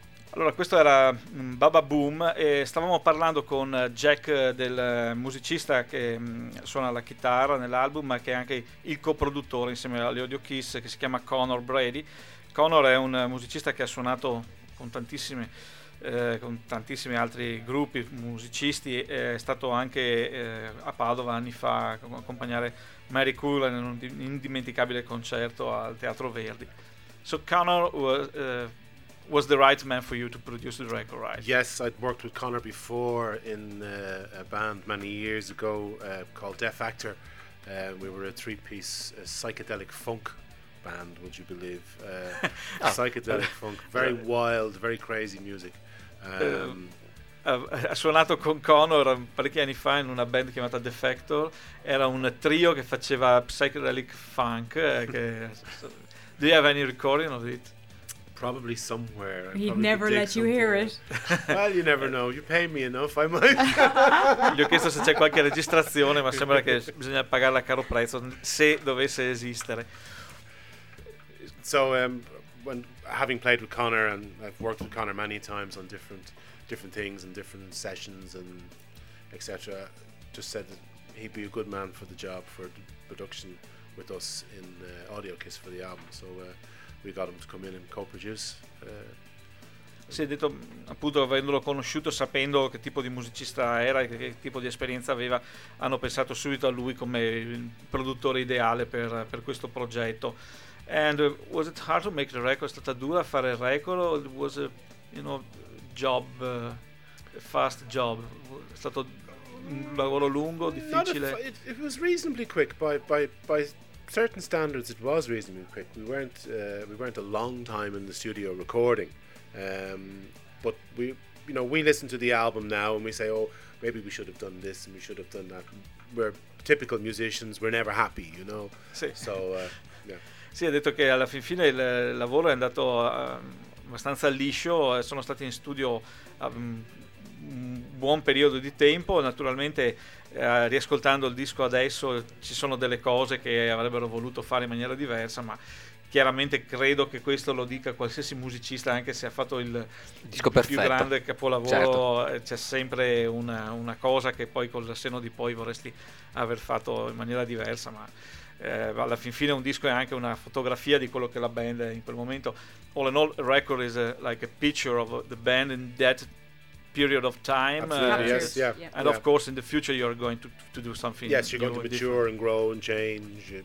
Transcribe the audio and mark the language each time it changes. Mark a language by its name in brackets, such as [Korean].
[Italian] Allora, questo era Baba Boom e stavamo parlando con Jack, del musicista che suona la chitarra nell'album, ma che è anche il coproduttore insieme agli Audio Kiss, che si chiama Connor Brady. Connor è un musicista che ha suonato con tantissimi altri gruppi musicisti, è stato anche a Padova anni fa a accompagnare Mary Cullen in un indimenticabile concerto al Teatro Verdi. [English] So Connor was the right man for you to produce the record, right? Yes, I'd worked with Connor before in a band many years ago called Death Actor. We were a three-piece psychedelic funk band, would you believe? psychedelic funk, very wild, very crazy music. [Italian] Ha suonato con Connor parecchi anni fa in una band chiamata The Factor. Era un trio che faceva psychedelic funk. [English] Do you have any recording of it? Probably somewhere. He'd never let you hear it. Well, you never know. You pay me enough, I might. [Italian] Gli ho chiesto se c'è qualche registrazione, ma sembra che bisogna pagarla a caro prezzo, se dovesse esistere. [English] So, when having played with Connor, and I've worked with Connor many times on different things and different sessions and etc., just said that he'd be a good man for the job, for the production with us in Audio Kiss for the album. So we got him to come in and co-produce. [Italian] Si è detto, appunto, avendolo conosciuto, sapendo che tipo di musicista era e che tipo di esperienza aveva, hanno pensato subito a lui come il produttore ideale per questo progetto. [English] And was it hard to make the record? [Italian] È stata dura fare il record, [English] or was it, you know, job, fast job? [Italian] È stato un lavoro lungo, difficile? [English] It was reasonably quick by certain standards. It was reasonably quick. We weren't a long time in the studio recording, but we, you know, we listen to the album now and we say, oh, maybe we should have done this and we should have done that. We're typical musicians. We're never happy, you know. [Italian] Sì. [English] So yeah. [Italian] Sì, ha detto che alla fin fine il lavoro è andato abbastanza liscio. Sono stati in studio un buon periodo di tempo. Naturalmente, riascoltando il disco adesso, ci sono delle cose che avrebbero voluto fare in maniera diversa, ma chiaramente credo che questo lo dica qualsiasi musicista, anche se ha fatto il disco più grande capolavoro. Certo. C'è sempre una cosa che poi col senno di poi vorresti aver fatto in maniera diversa, ma alla fin fine un disco è anche una fotografia di quello che la band è in quel momento. [English] All in all, a record is like a picture of the band in that period of time. Yes, yeah. And yeah, of course in the future you're going to do something. Yes, you're going to mature different and grow and change.